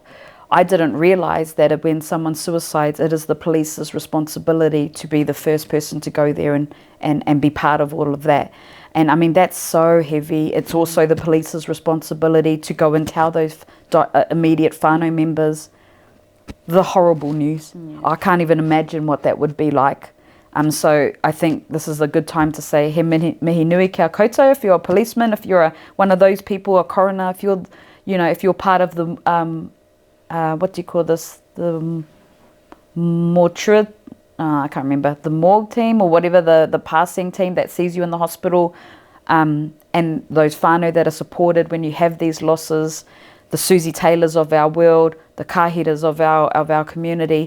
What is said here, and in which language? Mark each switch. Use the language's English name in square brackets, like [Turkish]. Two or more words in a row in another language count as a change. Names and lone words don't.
[English] I didn't realize that when someone suicides, it is the police's responsibility to be the first person to go there and be part of all of that. And I mean, that's so heavy. It's also the police's responsibility to go and tell those immediate whānau members the horrible news. I can't even imagine what that would be like. So I think this is a good time to say [Māori] he mihi nui kia koutou. [English] If you're a policeman, if you're one of those people, a coroner, if you're, if you're part of the, what do you call this, the mortuary, I can't remember, the morgue team or whatever, the passing team that sees you in the hospital, and those whānau that are supported when you have these losses, the Suzy Taylors of our world, the kahiras of our community.